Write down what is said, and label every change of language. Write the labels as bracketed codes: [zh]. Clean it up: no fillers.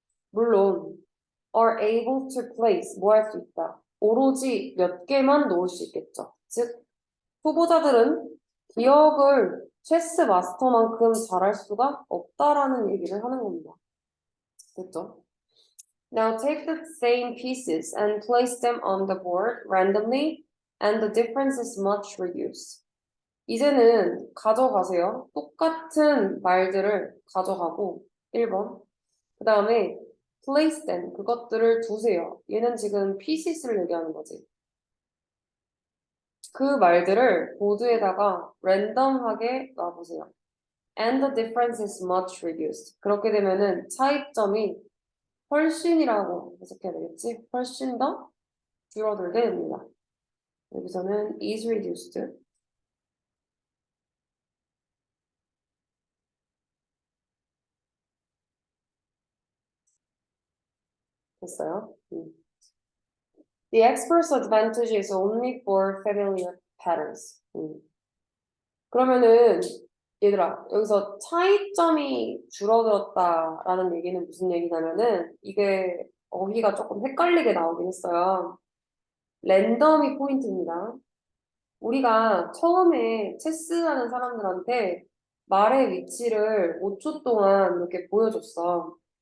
[ko] 물론 [en] are able to place [ko] 뭐 할 수 있다. 오로지 몇 개만 놓을 수 있겠죠. 즉 초보자들은 기억을 체스 마스터만큼 잘할 수가 없다라는 얘기를 하는 겁니다. 됐죠? [en] Now take the same pieces and place them on the board randomly and the difference is much reduced. [ko] 이제는 가져가세요. 똑같은 말들을 가져가고 1번. 그 다음에 [en] place them [ko] 그것들을 두세요. 얘는 지금 pieces를 얘기하는 거지. 그 말들을 보드에다가 랜덤하게 놔보세요. [en] And the difference is much reduced. [ko] 그렇게 되면은 차이점이 훨씬이라고 해석해야 되겠지? 훨씬 더 줄어들게 됩니다. 여기서는 [en] is reduced. [ko] 됐어요? [en] The expert's advantage is only for familiar patterns. [ko] 그러면은 얘들아 여기서 차이점이 줄어들었다라는 얘기는 무슨 얘기냐면은 이게 어휘가 조금 헷갈리게 나오긴 했어요. 랜덤이 포인트입니다. 우리가 처음에 체스하는 사람들한테 말의 위치를 5초 동안 이렇게 보여줬어.